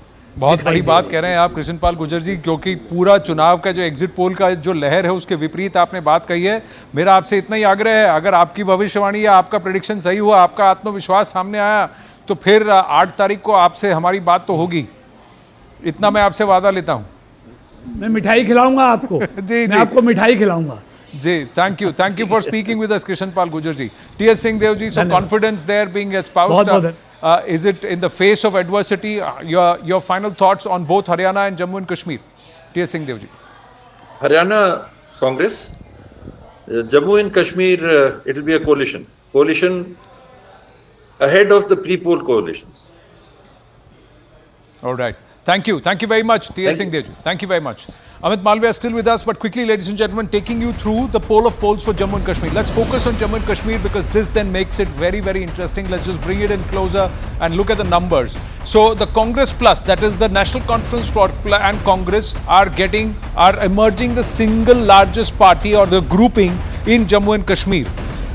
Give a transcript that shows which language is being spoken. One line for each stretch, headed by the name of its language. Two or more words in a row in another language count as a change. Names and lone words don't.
Hindi: बहुत बड़ी बात कह रहे हैं आप कृष्णपाल गुर्जर जी, क्योंकि पूरा चुनाव का जो
English: exit poll
Hindi: का जो लहर है उसके विपरीत आपने बात कही है। मेरा आपसे इतना ही आग्रह है, अगर आपकी भविष्यवाणी या आपका प्रेडिक्शन सही हुआ, आपका आत्मविश्वास सामने आया, तो फिर 8 तारीख को आपसे हमारी बात तो होगी, इतना मैं आपसे वादा लेता हूँ। मैं मिठाई खिलाऊंगा आपको जी, मैं आपको मिठाई खिलाऊंगा
English: जी। Thank you for speaking with us कृष्णपाल गुर्जर जी। टी.एस. सिंहदेव जी, so confidence there being espoused, is it in the face of adversity? Your final thoughts on both Haryana and Jammu and Kashmir, T.S. Singhdev ji. Haryana Congress, Jammu and Kashmir, it will be a coalition ahead of the pre-poll coalitions. All right. Thank you very much, T.S. Singhdev ji. Thank you very much. Amit Malviya is still with us, but quickly, ladies and gentlemen, taking you through the poll of polls for Jammu and Kashmir. Let's focus on Jammu and Kashmir because this then makes it very, very interesting. Let's just bring it in closer and look at the numbers. So the Congress Plus, that is the National Conference for and Congress, are emerging the single largest party or the grouping in Jammu and Kashmir.